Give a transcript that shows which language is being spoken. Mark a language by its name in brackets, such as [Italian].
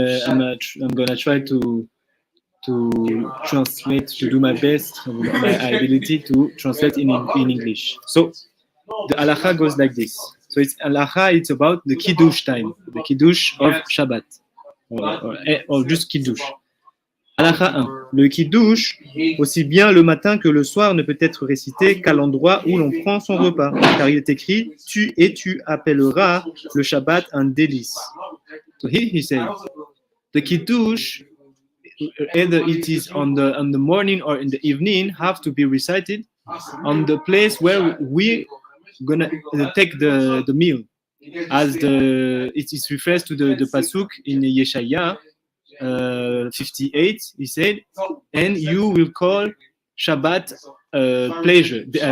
[English] I'm gonna try to translate, to do my best, my ability to translate in English. So the halacha goes like this. So it's halacha. It's about the kiddush time, the kiddush of Shabbat, or just kiddush. Halacha 1. [French] Le kiddush, aussi bien le matin que le soir, ne peut être récité qu'à l'endroit où l'on prend son repas. Car il est écrit, tu appelleras le Shabbat un délice. [English] So here he says, the kiddush, either it is on the morning or in the evening, have to be recited on the place where we gonna take the meal. As it is refers to the pasuk in Yeshaya 58, he said, and you will call Shabbat pleasure.